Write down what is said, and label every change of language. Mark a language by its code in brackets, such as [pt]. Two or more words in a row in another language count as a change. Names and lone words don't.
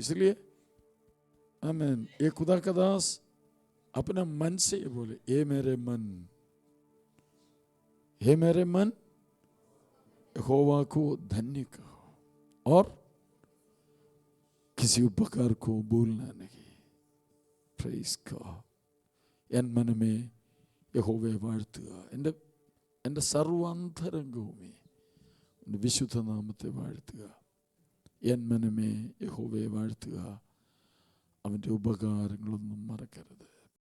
[hi] इसलिए आमीन ये खुदा का दास अपना मन से ये बोले, ये मेरे मन, हे मेरे मन यहोवा को धन्य कहो और किसी उपकार को भूलना नहीं। प्रेज़ को [ml] എൻ മനമേ യഹോവയെ വാഴ്ത്തുക, എൻ്റെ സർവാന്തരംഗവുമേ എൻ്റെ വിശുദ്ധ നാമത്തെ വാഴ്ത്തുക. എൻ മനമേ യഹോവയെ വാഴ്ത്തുക, അവൻ്റെ ഉപകാരങ്ങളൊന്നും മറക്കരുത്.